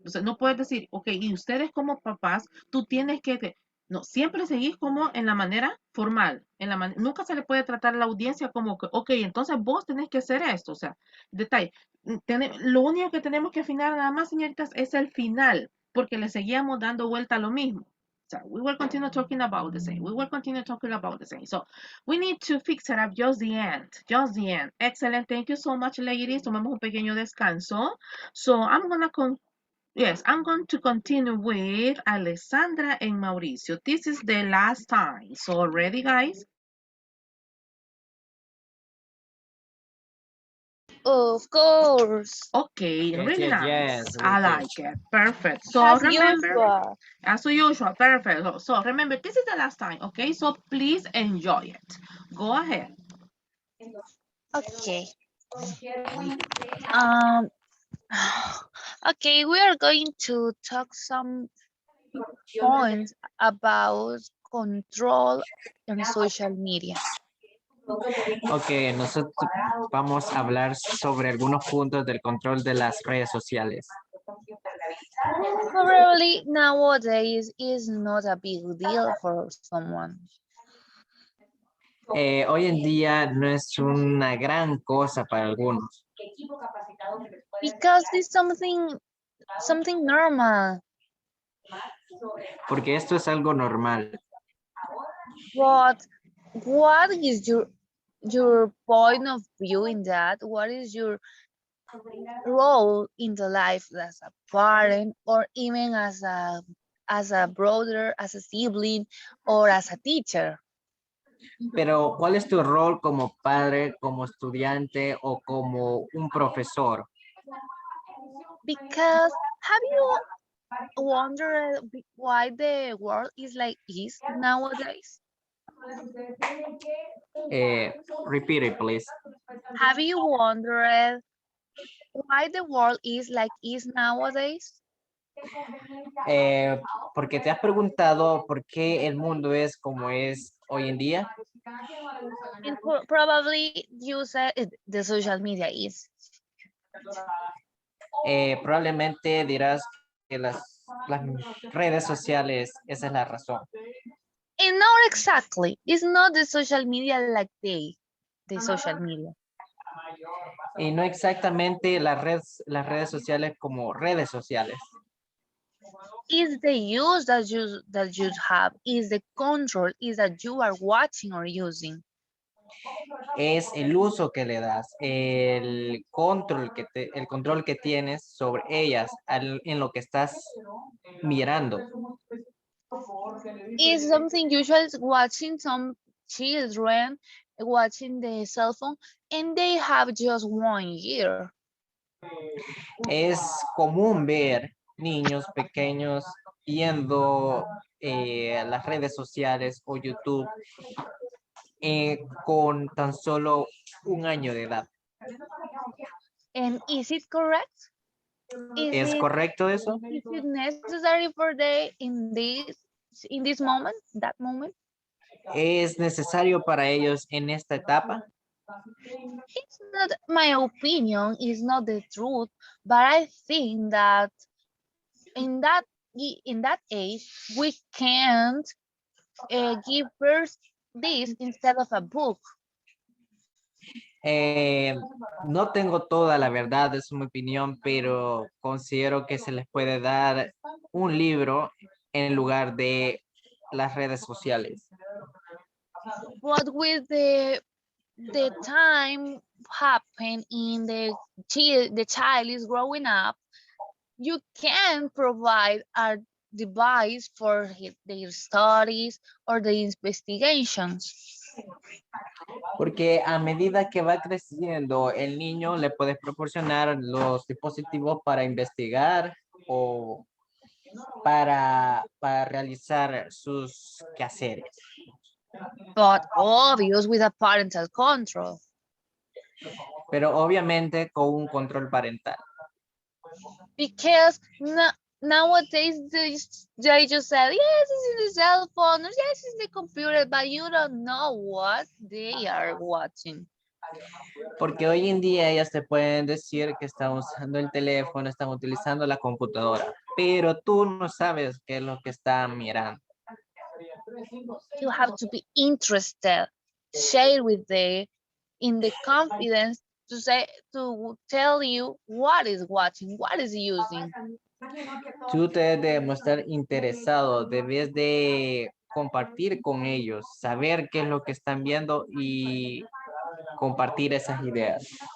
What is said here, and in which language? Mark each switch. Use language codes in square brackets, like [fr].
[es] O sea, no puedes decir, ok, y ustedes como papás, tú tienes que, no, siempre seguís como en la manera formal. Nunca se le puede tratar a la audiencia como que, ok, entonces vos tenés que hacer esto. O sea, detalle. Lo único que tenemos que afinar nada más, señoritas, es el final, porque le seguíamos dando vuelta a lo mismo. [en] So we will continue talking about the same. We will continue talking about the same. So we need to fix it up just the end. Just the end. Excellent. Thank you so much, ladies. [es] Tomemos un pequeño descanso. [en] So I'm going to continue with Alessandra and Mauricio. This is the last time. So ready, guys? Of course. Okay, Yes, really yes, nice. yes, I we can. like it. Perfect. So As remember, usual. as usual, perfect. So remember, this is the last time, okay? So please enjoy it. Go ahead. Okay. Um. Okay, we are going to talk some points about control en social media. [es] Ok, nosotros vamos a hablar sobre algunos puntos del control de las redes sociales. [en] Probably nowadays is not a big deal for someone. [es] Hoy en día no es una gran cosa para algunos. [en] Because it's something normal. [es] Porque esto es algo normal. [en] But what is your point of view in that? What is your role in the life as a parent or even as a brother, as a sibling, or as a teacher? [es] Pero, ¿cuál es tu rol como padre, como estudiante o como un profesor? [en] Because have you wondered why the world is like this nowadays? Repeat it, please. Have you wondered why the world is like is nowadays? [es] Porque te has preguntado por qué el mundo es como es hoy en día. [en] And probably you said the social media is. [es] Probablemente dirás que las redes sociales, esa es la razón. [en] And not exactly. It's not the social media like the social media. [es] Y no exactamente las redes sociales como redes sociales. [en] Is the use that you have, is the control, is that you are watching or using. [es] Es el uso que le das, el control que tienes sobre ellas en lo que estás mirando. [en] Is something usual watching some children watching the cell phone and they have just 1 year. [es] Es común ver niños pequeños viendo las redes sociales o YouTube con tan solo 1 año de edad. [en] And is it correct? [es] ¿Es correcto eso? [en] Is it necessary for they in this moment, that moment? [es] ¿Es necesario para ellos en esta etapa? [en] It's not my opinion, it's not the truth, but I think that in that age we can't give birth this instead of a book. [es] No tengo toda la verdad, es mi opinión, pero considero que se les puede dar un libro en lugar de las redes sociales. [en] But with the time happen in the child is growing up, you can provide a device for their studies or the investigations. [es] Porque a medida que va creciendo el niño, le puedes proporcionar los dispositivos para investigar o para realizar sus quehaceres. [en] But obvious with a parental control. [es] Pero obviamente con un control parental. [en] Because nowadays they just say, yes, this is the cell phone, or yes, it's the computer, but you don't know what they are watching. [es] Porque hoy en día ellas te pueden decir que están usando el teléfono, están utilizando la computadora, pero tú no sabes qué es lo que están mirando. [en] You have to be interested, share with them in the confidence to tell you what is watching, what is using. [es] Tú te debes de mostrar interesado, debes de compartir con ellos, saber qué es lo que están viendo y compartir esas ideas.